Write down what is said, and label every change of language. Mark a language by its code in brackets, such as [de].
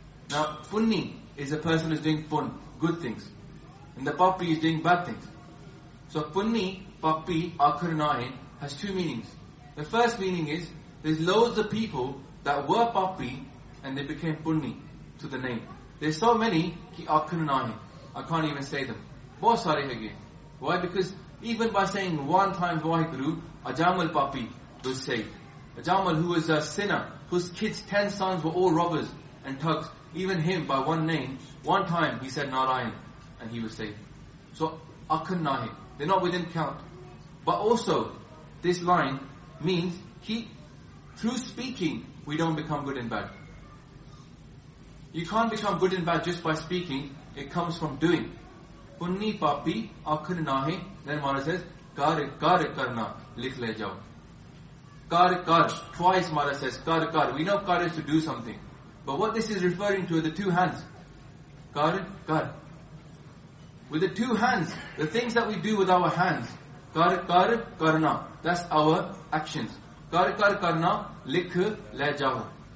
[en] Now, punni is a person who is doing pun, good things. And the papi is doing bad things. So, [pa] punni papi akhana nahi [en] has two meanings. The first meaning is, there's loads of people that were papi and they became punni to the name. There's so many [pa] ਕਿ ਆਖਣਾ ਨਹੀਂ. [en] I can't even say them. [hi] बहुत सारे है ये. [en] Why? Because even by saying one time Vaheguru, Ajamal papi was saved. Ajamal, who was a sinner, whose kids, 10 sons were all robbers and thugs, even him by one name, one time he said Narayan and he was saved. So, [pa] akhan nahi. [en] They're not within count. But also, this line means, ki, through speaking, we don't become good and bad. You can't become good and bad just by speaking, it comes from doing. [pa] Punni papi akhan nahi. [en] Then Maharaj says, [pa] kar kar karna, likh le jao. [en] ਕਰ ਕਰ, twice Maharaj says, ਕਰ ਕਰ. We know kar is to do something. But what this is referring to are the two hands. [pa] Kar kar. [en] With the two hands, the things that we do with our hands, [pa] kar kar karna, [en] that's our actions. [pa] Kar kar karna, likh le jao.